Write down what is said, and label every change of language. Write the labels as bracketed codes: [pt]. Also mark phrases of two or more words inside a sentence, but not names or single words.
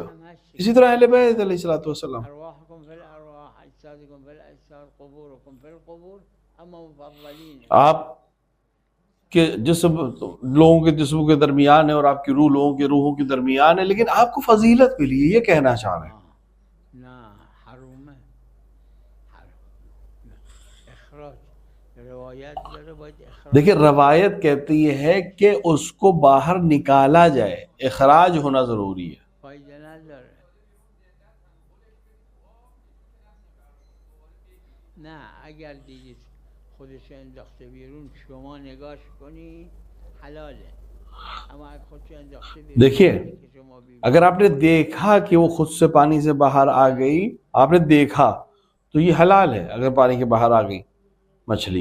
[ur] اسی طرح اہل بیت [ar] علیہ الصلوۃ والسلام، [ur] آپ کے جسم لوگوں کے جسموں کے درمیان ہے اور آپ کی روح لوگوں کے روحوں کے درمیان ہے، لیکن آپ کو فضیلت ملی ہے، یہ کہنا چاہ رہے ہیں. دیکھیں روایت کہتی ہے کہ اس کو باہر نکالا جائے، اخراج ہونا ضروری ہے. [fa] نه اگر دیدید خودش انداخته بیرون شما نگاش کنی حلاله، اما اگر خودش انداخته بیرون [ur] دیکھیے اگر آپ نے دیکھا کہ وہ خود سے پانی سے باہر آ گئی، آپ نے دیکھا تو یہ حلال ہے اگر پانی کے باہر آ گئی مچھلی.